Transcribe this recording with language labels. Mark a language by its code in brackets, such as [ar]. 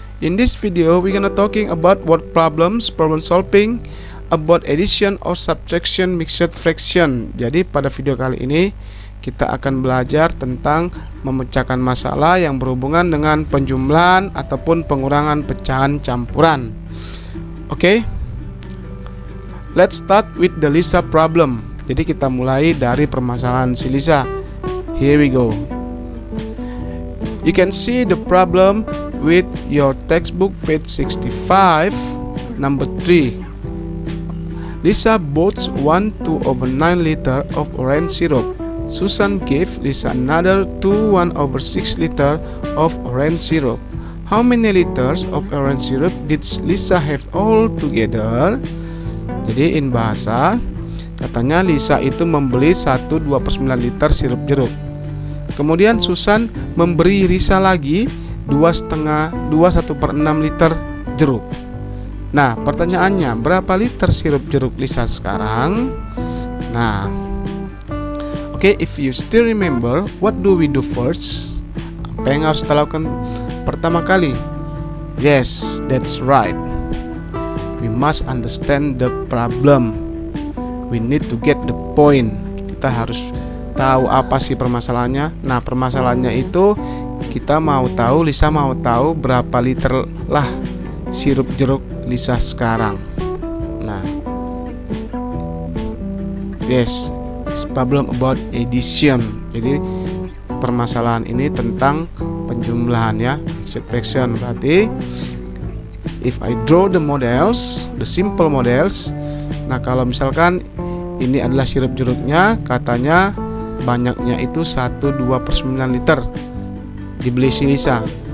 [en] In this video we're gonna talking about word problems, problem solving, about addition or subtraction, mixed fraction. [id] Jadi pada video kali ini kita akan belajar tentang memecahkan masalah yang berhubungan dengan penjumlahan ataupun pengurangan pecahan campuran. [en] Oke, let's start with the Lisa problem. [id] Jadi kita mulai dari permasalahan si Lisa. [en] Here we go. You can see the problem with your textbook page 65, number 3. Lisa bought 1/2/9 liter of orange syrup. Susan gave Lisa another 1/6 liter of orange syrup. How many liters of orange syrup did Lisa have all together? [id] Jadi [en] in bahasa [id] katanya Lisa itu membeli 1/2/9 liter sirup jeruk. Kemudian Susan memberi Lisa lagi 1/6 liter jeruk. Nah, pertanyaannya berapa liter sirup jeruk Lisa sekarang? [en] Nah, oke, if you still remember, what do we do first? [id] Apa yang harus kita lakukan pertama kali? [en] Yes, that's right. We must understand the problem. We need to get the point. [id] Kita harus tahu apa sih permasalahannya. Nah, permasalahannya itu kita mau tahu, Lisa mau tahu berapa liter lah sirup jeruk Lisa sekarang. [en] Nah, yes, it's problem about addition. [id] Jadi permasalahan ini tentang penjumlahan ya, subtraction. Berarti [en] if I draw the models, the simple models. [id] Nah, kalau misalkan ini adalah sirup jeruknya, katanya banyaknya itu 1/2/9 liter dibeli si Lisa.